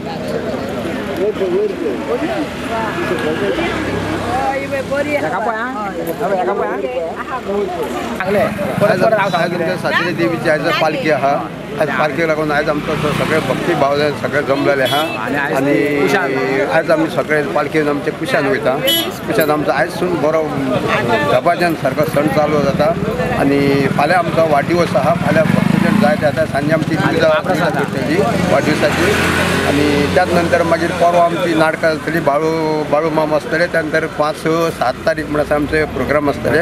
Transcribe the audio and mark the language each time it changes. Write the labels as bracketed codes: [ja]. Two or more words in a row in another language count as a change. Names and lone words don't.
[kok] सातेरी देवीची आज पालखी हा आज पालखी लागून आज [mr] आमचं सगळे भक्ती भाव सगळे जमलेले हा आणि आज आम्ही सगळे [kok] पालखीन आमचे कुशान वयता कुशान आमचा आयजसून बरो झपाट्यान सारको सण चालू जाता आणि फाल्यां आमचो वाडदिवस आहा फाल्यां भक्तजन जायते आता सांजे आमची पूजा करतली वाडदिवसाची आणि त्याच नंतर मागीर परवा आमची नाटकां जातली बाळू माम आसतले त्या नंतर 5-7 तारीख म्हणून आमचे प्रोग्राम आसतले